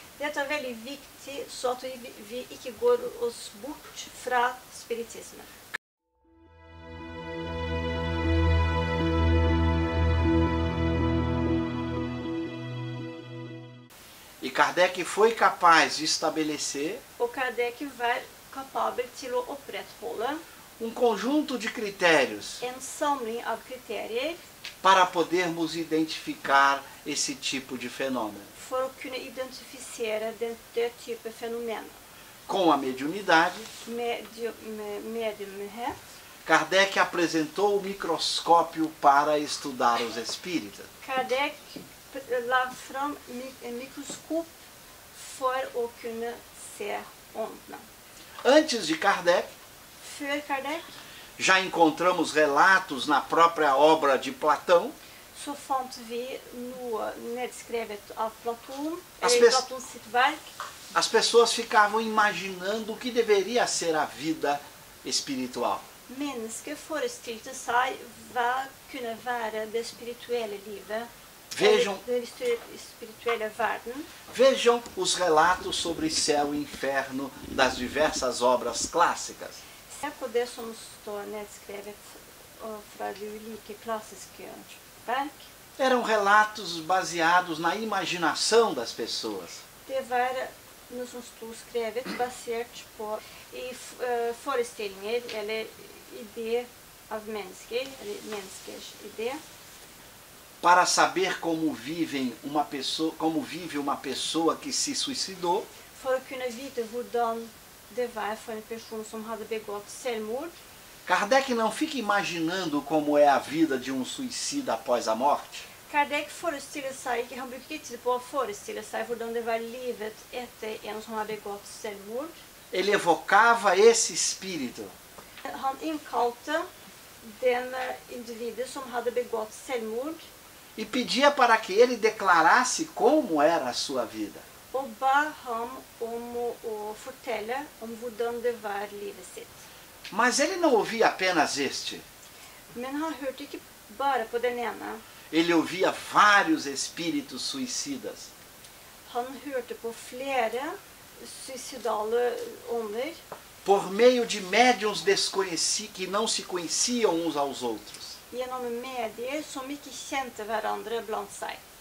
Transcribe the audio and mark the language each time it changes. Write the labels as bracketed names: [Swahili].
[Norwegian] Dette veldig viktig, så at vi ikke går oss bort fra spiritisme. [Portuguese] E Kardec foi capaz de estabelecer [Norwegian] Og Kardec var kapabel til å opprettholde [Portuguese] conjunto de critérios [Norwegian] en samling av kriterier [Portuguese] para podermos identificar esse tipo de fenômeno. [Norwegian] for å kunne identifisere det type fenomener. [Portuguese] Com a mediunidade, [Norwegian] Med mediumhet, [Portuguese] Kardec apresentou o microscópio para estudar os espíritos. [Norwegian] Kardec la fram en mikroskop for å kunne se åndene. [Portuguese] Antes de Kardec, [Norwegian] Før Kardec [Portuguese] já encontramos relatos na própria obra de Platão [Norwegian] så fant vi noe nedskrevet av Platon, [Portuguese] As [Norwegian] eller [Portuguese] pes- [Norwegian] Platon sitt verk. [Portuguese] as pessoas ficavam imaginando o que deveria ser a vida espiritual. [Norwegian] Mennesket forestilte seg hva kunne være det spirituelle livet, [Portuguese] Vejam, [Norwegian] eller den spirituelle verden. [Portuguese] vejam os relatos sobre céu e inferno das diversas obras clássicas. [Norwegian] Se på det som står nedskrevet fra de ulike klassiske verk. [Portuguese] Eram relatos baseados na imaginação das pessoas. [Norwegian] Det var noe som sto skrevet basert på forestillinger eller idé av mennesker, eller menneskers idé, [Portuguese] Para saber como vive uma pessoa que se suicidou, [Norwegian] for å kunne vite hvordan det var for en person som hadde begått selvmord. [Portuguese] Kardec não fica imaginando como é a vida de um suicida após a morte. [Norwegian] Kardec forestiller seg ikke, han bruker ikke tid på å forestille seg hvordan det var livet etter en som har begått selvmord. [Portuguese] Ele evocava esse espírito [Norwegian] Han innkalte den individet som hadde begått selvmord, [Portuguese] e pedia para que ele declarasse como era a sua vida. [Norwegian] og ba ham om å fortelle om hvordan det var livet sitt. [Portuguese] Mas ele não ouvia apenas este. [Norwegian] Men han hørte ikke bare på den ene. [Portuguese] Ele ouvia vários espíritos suicidas. [Norwegian] Han hørte på flere suicidale ånder [Portuguese] Por meio de médiuns que não se conheciam uns aos outros. [Norwegian] gjennom medier som ikke kjente hverandre blant seg,